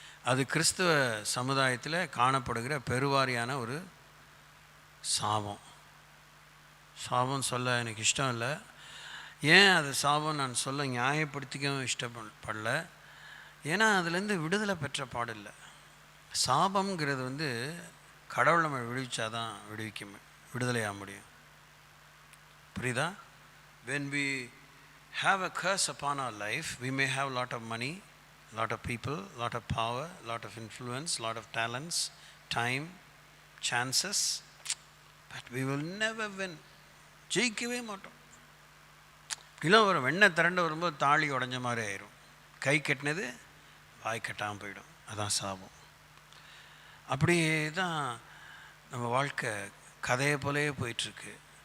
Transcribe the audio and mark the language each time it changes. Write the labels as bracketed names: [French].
[Tamil] அது கிறிஸ்தவ சமுதாயத்தில் காணப்படுகிற பெருவாரியான ஒரு சாபம் சொல்ல எனக்கு இஷ்டம் இல்லை. ஏன் அது சாபம் நான் சொல்ல நியாயப்படுத்திக்கவும் இஷ்டப்படல. ஏன்னா அதுலேருந்து விடுதலை பெற்ற பாடில்லை. சாபம்ங்கிறது கடவுள் நம்ம விடுவிச்சாதான் விடுதலையாக முடியும். புரியுதா? [English] When we have a curse upon our life, we may have a lot of money, lot of people, lot of power, lot of influence, lot of talents, time, chances, but we will never win. [Tamil] ஜெயிக்கவே மாட்டோம். இல்லை ஒரு வெண்ணெய் திரண்டு வரும்போது தாலி உடஞ்ச மாதிரி ஆயிரும். கை கட்டினது வாய் கட்டாமல் போயிடும். அதான் சாபம். அப்படியே தான் நம்ம வாழ்க்கை கதையை போலே போயிட்டுருக்கு.